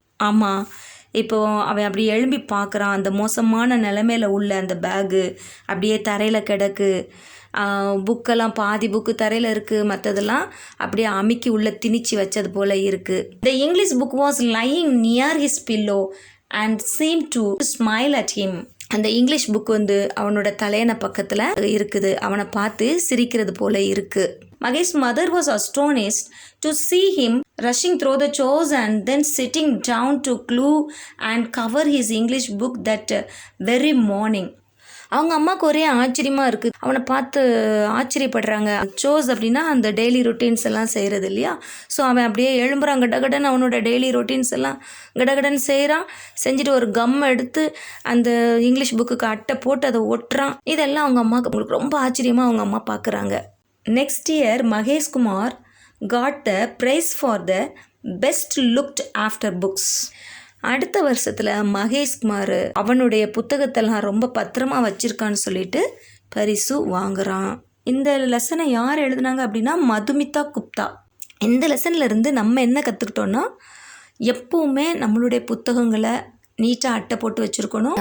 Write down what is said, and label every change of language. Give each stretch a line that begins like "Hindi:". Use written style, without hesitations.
Tamil: ஆமாம், இப்போ அவன் அப்படி எழும்பி பார்க்குறான். அந்த மோசமான நிலைமையில் உள்ள அந்த பேகு அப்படியே தரையில் கிடக்கு. புக்கெல்லாம் பாதி புக்கு தரையில் இருக்குது, மற்றதெல்லாம் அப்படியே அமுக்கி உள்ள திணிச்சு வச்சது போல் இருக்குது.
English: The English book was lying near his pillow and seemed to smile at him.
Tamil: அந்த இங்கிலீஷ் புக் வந்து அவனோட தலையணை பக்கத்தில் இருக்குது. அவனை பார்த்து சிரிக்கிறது போல இருக்கு.
English: Mahesh mother was astonished to see him rushing through the chores and then sitting down to glue and cover his English book that very morning.
Tamil: அவங்க அம்மாவுக்கு ஒரே ஆச்சரியமாக இருக்குது. அவனை பார்த்து ஆச்சரியப்படுறாங்க. சோஸ் அப்படின்னா அந்த டெய்லி ரொட்டீன்ஸ் எல்லாம் செய்கிறது இல்லையா? ஸோ அவன் அப்படியே எழும்புறான், கடகடன் அவனோட டெய்லி ரொட்டீன்ஸ் எல்லாம் கடகடன் செய்கிறான். செஞ்சுட்டு ஒரு கம் எடுத்து அந்த இங்கிலீஷ் புக்குக்கு அட்டை போட்டு அதை ஒட்டுறான். இதெல்லாம் அவங்க அம்மாவுக்கு அவங்களுக்கு ரொம்ப ஆச்சரியமாக அவங்க அம்மா பார்க்குறாங்க.
English: Next year Mahesh Kumar got the prize for the best looked after books.
Tamil: அடுத்த வருஷத்தில் மகேஷ்குமார் அவனுடைய புத்தகத்தெல்லாம் ரொம்ப பத்திரமா வச்சுருக்கான்னு சொல்லிட்டு பரிசு வாங்குகிறான். இந்த லெசனை யார் எழுதுனாங்க அப்படின்னா மதுமிதா குப்தா. இந்த லெசன்லேருந்து நம்ம என்ன கற்றுக்கிட்டோன்னா, எப்போவுமே நம்மளுடைய புத்தகங்களை நீட்டாக அட்டை போட்டு வச்சுருக்கணும்.